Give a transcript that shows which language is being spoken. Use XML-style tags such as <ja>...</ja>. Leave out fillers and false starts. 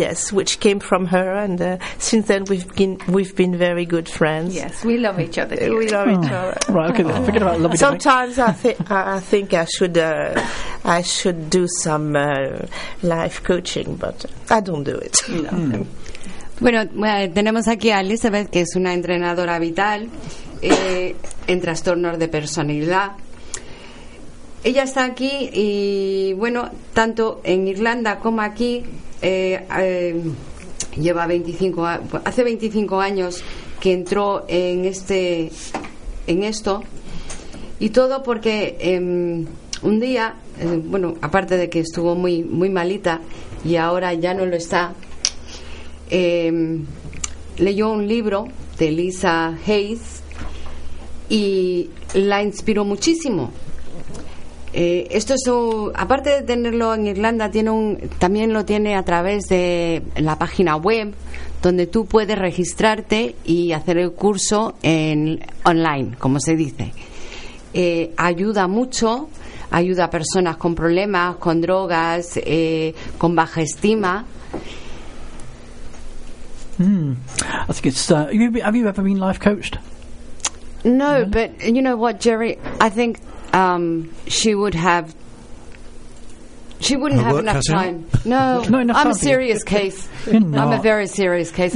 <en>yes, which came from her, and since then we've been very good friends. Yes, we love each other. We love each other. Right, okay. Then. Forget about loving. Sometimes I think I should do some life coaching, but I don't do it.</en> <es>Bueno, tenemos aquí a Elizabeth, que es una entrenadora vital en trastornos de personalidad. Ella está aquí y, bueno, tanto en Irlanda como aquí, lleva 25, hace 25 años que entró en este, en esto, y todo porque un día, bueno, aparte de que estuvo muy, muy malita y ahora ya no lo está, leyó un libro de Lisa Hayes y la inspiró muchísimo. Esto es aparte de tenerlo en Irlanda, también lo tiene a través de la página web, donde tú puedes registrarte y hacer el curso online, como se dice. Ayuda mucho, ayuda a personas con problemas, con drogas, con baja estima.</es> <en>I think it's, have you ever been life coached? No, but you know what, Jerry, I think she would have She wouldn't her have enough time. No, not enough I'm a serious case. You're I'm a very serious case.</en>